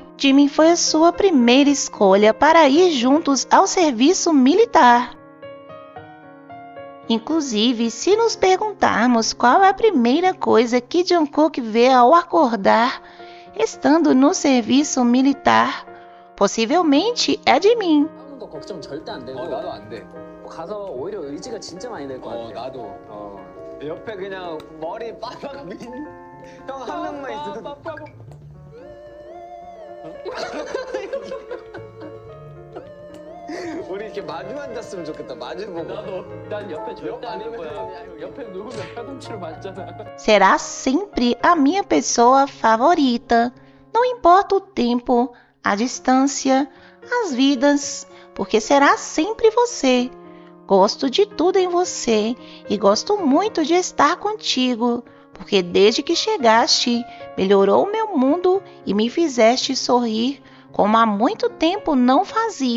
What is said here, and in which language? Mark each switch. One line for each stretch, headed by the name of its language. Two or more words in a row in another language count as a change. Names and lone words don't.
Portuguese: Jimin foi a sua primeira escolha para ir juntos ao serviço militar. Inclusive, se nos perguntarmos qual é a primeira coisa que Jungkook vê ao acordar, estando no serviço militar, possivelmente é Jimin.
Korean: 거 걱정 절대 안 되고. 나도 안 돼. 가서 오히려 의지가 진짜 많이 될 것 같아. 나도. 옆에 그냥 머리 빠박 민. 형 한 명만 있어도. 우리 이렇게 마주 앉았으면 좋겠다. 마주 보고. 나도. 난 옆에 절대 안 할 거야. 옆에 누구면 팔꿈치로 맞잖아.
Portuguese: Será sempre a minha pessoa favorita. Não importa o tempo, a distância, as vidas, porque será sempre você. Gosto de tudo em você e gosto muito de estar contigo, porque desde que chegaste, melhorou o meu mundo e me fizeste sorrir como há muito tempo não fazia.